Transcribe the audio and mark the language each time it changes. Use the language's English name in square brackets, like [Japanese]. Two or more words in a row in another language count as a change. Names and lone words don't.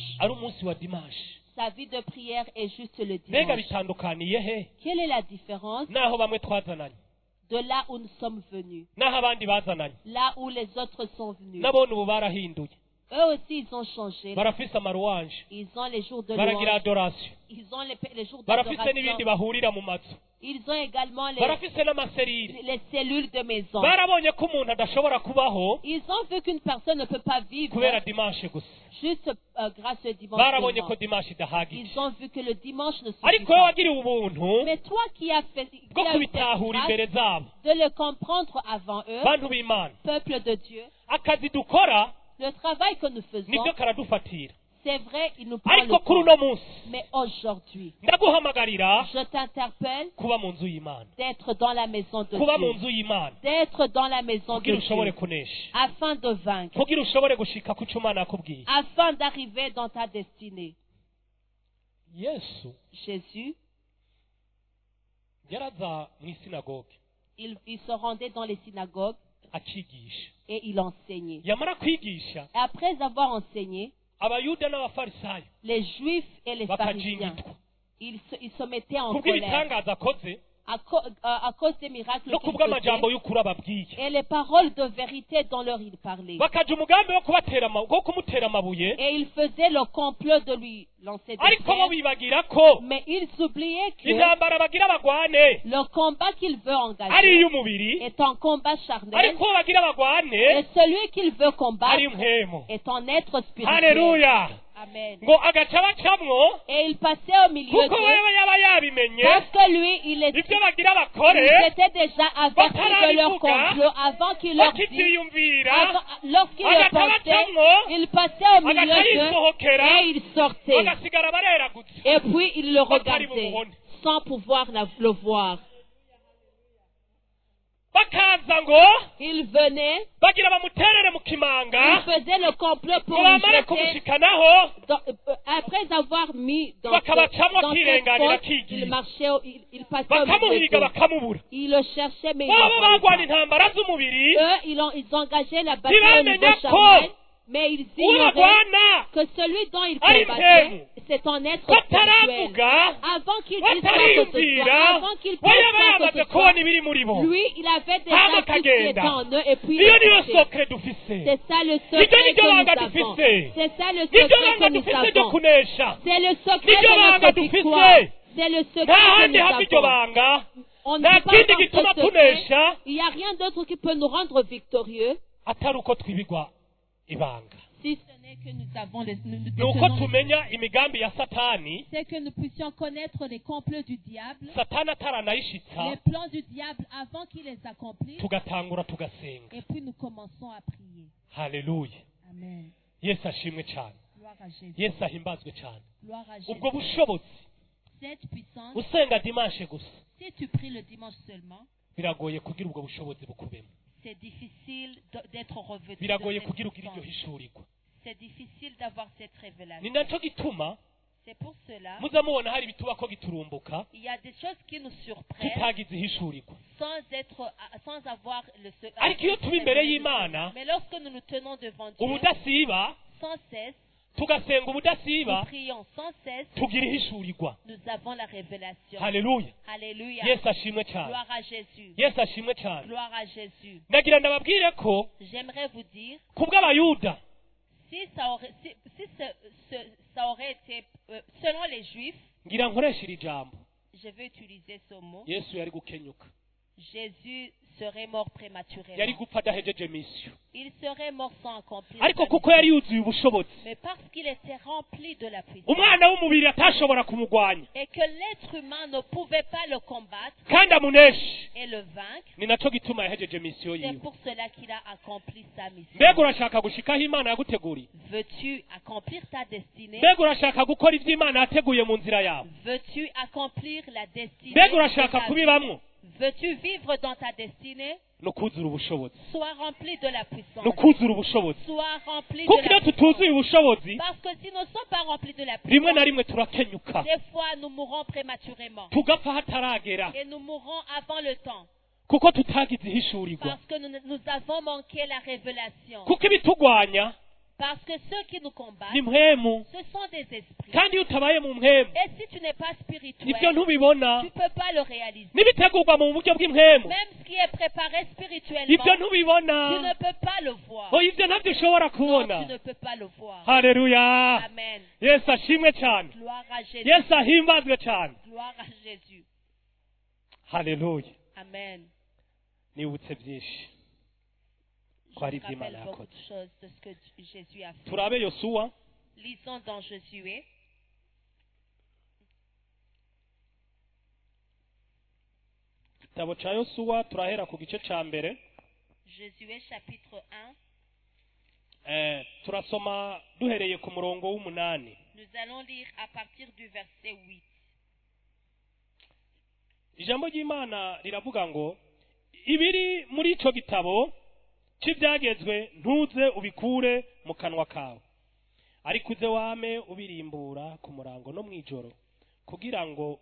[Rundi] ari umunsi wa dimanche. [French] Sa vie de prière est juste le [Rundi] mbega [French] dimanche. [Rundi] bitandukaniye he [French] Quelle est la différence [Rundi] naho bamwe twazananye, [French] de là où nous sommes venus, [Rundi] naho abandi bazananye? [French] là où les autres sont venus? [Rundi] nabone ubu barahinduye, [French] Eux aussi, ils ont changé. [Rundi] barafise amaruwanje, [French] Ils ont les jours de [Rundi] baragira [French] louange. [Rundi] adorasiyo, [French] Ils ont les jours [Rundi] barafise n'ibindi [French] d'adoration. [Rundi] bahurira mu mazu, [French] Ils ont également [Rundi] barafise n'amaserire. [French] les cellules de maison. [Rundi] Barabonye ko umuntu adashobora kubaho [French] Ils ont vu qu'une personne ne peut pas vivre [Rundi] kubera dimanche gusa, [French] juste grâce au dimanche [Rundi] barabonye [French] seulement. [Rundi] ko dimanche idahagije. [French] Ils ont vu que le dimanche ne suffit [Rundi] Ariko wowe [French] pas. [Rundi] wagiriwe ubuntu [French] Mais toi qui as fait, qui [Rundi] bwo [French] as eu cette [Rundi] kubitahura [French] grâce [Rundi] imbere zabo, [French] de le comprendre avant eux, [Rundi] bantu b'Imana, [French] peuple de Dieu, [Rundi] akazi dukora [French] le travail que nous faisons, [Rundi] nibyo karadufatira. [French] c'est vrai, il nous prend [Rundi] Ariko [French] le [Rundi] kuri [French] temps. [Rundi] uno munsi [French] Mais aujourd'hui, [Rundi] ndaguhamagarira [French] je t'interpelle [Rundi] kuba mu nzu y'Imana, [French] d'être dans la maison de [Rundi] kuba mu [French] Dieu, [Rundi] nzu y'Imana [French] d'être dans la maison de [Rundi] kugira ushobore [French] Dieu, [Rundi] kunesha, [French] afin de vaincre, [Rundi] kugira ushobore gushika ku cyo Imana yakubwiye. [French] afin d'arriver dans ta destinée. [Rundi] Yesu [French] Jésus, [Rundi] yaraza mu isinagoge [French] il se rendait dans les synagogues [Rundi] akigisha, [French] et il enseignait. [Rundi] yamara kwigisha [French] Et après avoir enseigné, [Rundi] abayuda n'abafarisayo [French] les Juifs et les pharisiens, [Rundi] bakajingitwa [French] ils se mettaient en colère [Rundi] kubw'ibitangaza akoze [French] à cause des miracles [Rundi] no [French] qu'il [Rundi] kubw'amajambo [French] faisait [Rundi] y'ukuri ababwiye, [French] et les paroles de vérité dont leur il parlait. [Rundi] bakaja umugambi wo kumutera amabuye, [French] Et ils faisaient le complot de lui lancer des [Rundi] ariko bo [French] pierres, [Rundi] bibagira ko [French] mais ils oubliaient que [Rundi] intambara bagira bagwane [French] le combat qu'il veut [Rundi] ari [French] engager [Rundi] iy'umubiri, [French] est un combat charnel [Rundi] ariko bo bagira bagwane [French] et celui qu'il veut [Rundi] ari [French] combattre [Rundi] impwemu. [French] est un être spirituel. [Rundi] Haleluya! [French] Amen. [Rundi] ngo agaca bacamwo [French] Et il passait au milieu [Rundi] kuko [French] d'eux [Rundi] wewe yaba yabimenye [French] parce que lui, il [Rundi] ibyo bagira bakore [French] ils étaient déjà avertis de leur [Rundi] batarabivuga, [French] complot avant qu'il leur dise. [Rundi] bakibyiyumvira, [French] Lorsqu'il le [Rundi] agaca [French] pensait, [Rundi] bacamwo, [French] il passait au milieu [Rundi] agaca [French] d'eux [Rundi] yisohokera, [French] et il sortait. [Rundi] bagasigara bareragutse [French] Et puis il le [Rundi] batari [French] regardait [Rundi] bumubone. [French] sans pouvoir le voir. [Rundi] bakaza ngo [French] Il venait, [Rundi] bagira bamuterere mu [French] il [Rundi] kimanga [French] faisait le complot pour [Rundi] ngo [French] lui [Rundi] bamare [French] jeter. [Rundi] kumushikanaho [French] Après avoir mis dans [Rundi] bakabacamwo [French] cette [Rundi] akirenganira [French] fosse, [Rundi] akigiye, [French] il marchait, il passait au milieu [Rundi] bakamuhiga [French] d'eux. [Rundi] bakamubura. [French] Il le cherchait, mais il [Rundi] baba [French] ne voyait [Rundi] bagwana [French] pas. [Rundi] intambara z'umubiri, [French] Eux, ils engageaient la bataille au [Rundi] ntibamenya [French] niveau [Rundi] ko [French] charnel, mais ils [Rundi] uwo [French] ignoraient [Rundi] bagwana [French] que celui dont ils [Rundi] ari [French] combattaient, [Rundi] impemu. [French] c'est un être spirituel. [Rundi] bataravuga [French] Avant qu'il dise quoi que ce [Rundi] batariyumvira, [French] soit, avant qu'il pense [Rundi] we yaba [French] quoi que [Rundi] yamaze [French] ce [Rundi] kubona [French] soit, [Rundi] ibiri muri bo, [French] lui, il avait déjà [Rundi] hama [French] vu ce qui était [Rundi] akagenda. [French] en eux et puis il [Rundi] iyo [French] le [Rundi] niyo [French] quittait. [Rundi] sokre dufise, [French] C'est ça le [Rundi] niryo [French] secret [Rundi] niryo [French] que [Rundi] banga [French] nous avons. [Rundi] dufise, [French] C'est ça le [Rundi] niryo [French] secret [Rundi] banga [French] que nous [Rundi] dufise ryo [French] avons. [Rundi] kunesha. [French] C'est le secret [Rundi] Niryo [French] de [Rundi] banga [French] notre [Rundi] dufise. [French] victoire. C'est le [Rundi] nta [French] secret que [Rundi] handi hava [French] nous [Rundi] iryo [French] avons. [Rundi] banga, [French] On ne [Rundi] nta [French] peut [Rundi] kindi [French] pas [Rundi] gituma [French] dans ce secret. [Rundi] tunesha [French] Il n'y a rien d'autre qui peut nous rendre victorieux [Rundi] atari uko twibigwa ibanga, [French] Si ce n'est que nous avons nous [Rundi] ni uko [French] détenons [Rundi] tumenya imigambi ya satani, [French] c'est que nous puissions connaître les complots du diable, [Rundi] satani ataranayishitsa, [French] les plans du diable avant qu'il les accomplisse, [Rundi] tugatangura tugasenga. [French] et puis nous commençons à prier. [Rundi] Haleluya! [French] Amen. [Rundi] Yesu ashimwe cyane, [French] Gloire à Jésus. [Rundi] Yesu ahimbazwe cyane. [French] Gloire à Jésus. [Rundi] ubwo bushobozi [French] Cette puissance, [Rundi] usenga dimanche gusa [French] si tu pries le dimanche seulement, [Rundi] biragoye kugira ubwo bushobozi bukubemo, [French] c'est difficile d'être revêtu de [Rundi] biragoye [French] cette [Rundi] kugira ugira iryo [French] puissance. [Rundi] hishurirwa. [French] C'est difficile d'avoir cette [Rundi] Ni [French] révélation. [Rundi] nacyo gituma [French] C'est pour cela [Rundi] muza mubona hari ibituba ko giturumbuka [French] il y a des choses qui nous surprennent [Rundi] tutagize ihishurirwa, [French] sans avoir le [Rundi] ariko iyo tuba imbere y'Imana [French] Mais lorsque nous nous tenons devant Dieu [Rundi] ubudasiba, [French] sans cesse, [Rundi] tugasenga [French] nous [Rundi] ubudasiba, [French] prions sans cesse, [Rundi] tugira ihishurirwa. [French] nous avons la révélation. [Rundi] Haleluya! [French] Alléluia. [Rundi] Yesu ashimwe cyane, [French] Gloire à Jésus. [Rundi] Yesu ashimwe cyane. [French] Gloire à Jésus. [Rundi] Nagira ndababwire ko [French] J'aimerais vous dire, [Rundi] kubw'abayuda [French] si ça aurait été, selon les Juifs, [Rundi] ngira nkoresha iri jambo, [French] je vais utiliser ce mot, [Rundi] Yesu yari gukenyuka, [French] Jésus serait mort [Rundi] yari [French] prématurément. [Rundi] gupfa adahejeje misiyo, [French] Il serait mort sans accomplir [Rundi] ariko [French] sa [Rundi] kuko [French] mission. [Rundi] yari yuzuye ubushobozi, [French] Mais parce qu'il était rempli de la puissance [Rundi] umwana w'umubiri atashobora kumugwanya [French] et que l'être humain ne pouvait pas le combattre [Rundi] kandi amuneshe, [French] et le vaincre, [Rundi] ni nacyo gituma yahejeje misiyo [French] c'est [Rundi] yiwe. [French] pour cela qu'il a accompli sa mission. [Rundi] Mbega urashaka gushikaho Imana yaguteguriye? [French] Veux-tu accomplir ta destinée? [Rundi] Mbega urashaka gukora ibyo Imana yateguye mu nzira yawe? [French] Veux-tu accomplir la destinée? [Rundi] Mbega [French] de [Rundi] urashaka [French] ta vie? [Rundi] kubibamwo? [French] Veux-tu vivre dans ta destinée? [Rundi] ni ukuzura ubushobozi, [French] Sois rempli de la puissance. [Rundi] ni ukuzura ubushobozi. [French] Sois rempli [Rundi] Kuko [French] de [Rundi] iyo [French] la puissance. [Rundi] tutuzuye ubushobozi, [French] Parce que si nous ne sommes pas remplis de la [Rundi] rimwe na [French] puissance, [Rundi] rimwe turakenyuka, [French] des fois nous mourrons prématurément. [Rundi] tugapfa hataragera, [French] Et nous mourrons avant le temps. [Rundi] kuko tutagize ihishurirwa. [French] Parce que nous avons manqué la révélation. [Rundi] Kuko ibitugwanya [French] Parce que ceux qui nous combattent, [Rundi] ni mpwemu [French] ce sont des esprits. [Rundi] kandi iyo utabaye mu mpwemu [French] Et si tu n'es pas [Rundi] ibyo [French] spirituel, [Rundi] ntubibona [French] tu ne peux pas le réaliser. [Rundi] n'ibitegurwa mu buryo bw'impwemu [French] Même ce qui est préparé spirituellement, [Rundi] ibyo [French] tu [Rundi] ntubibona [French] ne peux pas le voir. [Rundi] oya ibyo ntabyo ushobora [French] Non, [Rundi] kubona [French] tu ne peux pas le voir. [Rundi] haleluya [French] Amen. [Rundi] yesu ashimwe cyane [French] Gloire à Jésus. [Rundi] yesu ahimbazwe cyane [French] Gloire à Jésus. [Rundi] haleluya [French] Amen. [Rundi] nibutse byinshi [French] Je [Rundi] ko hari [French] me [Rundi] ibyo [French] rappelle [Rundi] imana [French] beaucoup [Rundi] yakoze [French] de choses de ce que Jésus a fait. [Rundi] turabe yosuwa [French] Lisons dans Josué, [Rundi] igitabo cya yosuwa turahera ku gice cya mbere [French] Josué chapitre 1. [Rundi] turasoma duhereye ku murongo w'umunani [French] Nous allons lire à partir du verset 8. [Rundi] ijambo ry'imana riravuga ngo ibiri muri icyo gitabo cy'ibyagezwe ntuze ubikure mu kanwa kawe ariko uze wame ubirimbura ku murango no mu ijoro kugira ngo